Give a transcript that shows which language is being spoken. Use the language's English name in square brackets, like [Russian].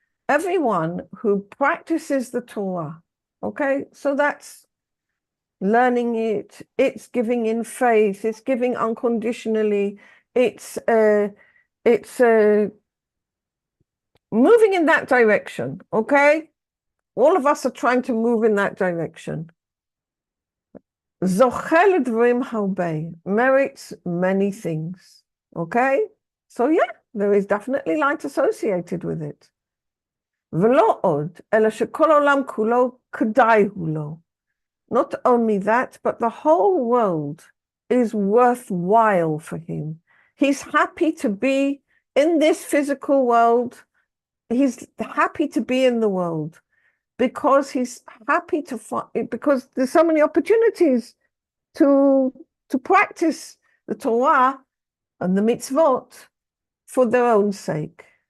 [English] Everyone who practices the Torah, okay, so that's learning it, it's giving in faith, it's giving unconditionally, it's moving in that direction, okay? All of us are trying to move in that direction. [Hebrew] Zochel dvarim harbei, [English] merits many things, okay? So yeah, there is definitely light associated with it. [Hebrew] ולא עוד, אלא שכל העולם כולו כדאי הוא לו. [English] Not only that, but the whole world is worthwhile for him. He's happy to be in this physical world. He's happy to be in the world because he's happy to find, because there's so many opportunities to practice the Torah and the mitzvot for their own sake.